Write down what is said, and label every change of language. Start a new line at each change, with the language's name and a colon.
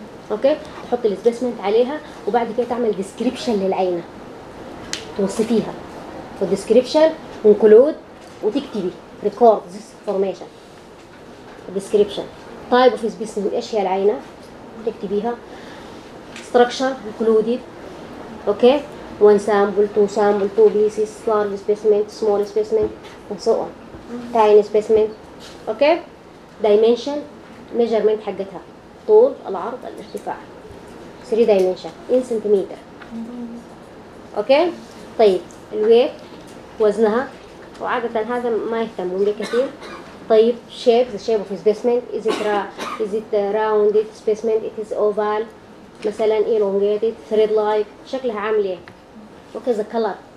Arabic: اوكي؟ تحطي السبيسمن عليها وبعد كده تعمل ديسكريبشن للعينه توصفيها، والديسكريبشن انكلود وتكتبي
English: record this information description type of specimen
Arabic: ايش هي العينه تكتبيها ستراكشر انكلودد.
English: Okay? one sample, two sample, two pieces, large specimen, small specimen, and so on. Tiny specimen. Okay? Dimension, measurement حقتها.
Arabic: طول، العرض، الارتفاع.
English: Three dimension, in centimeter.
Arabic: Okay? طيب، الويت، وزنها. وعادة هذا ما يهتمون به كثير. طيب،
English: shape, the shape of specimen. Is it rounded specimen? It is oval. مثلا elongated, thread-like.
Arabic: شكلها عامل ايه؟
English: What is the color?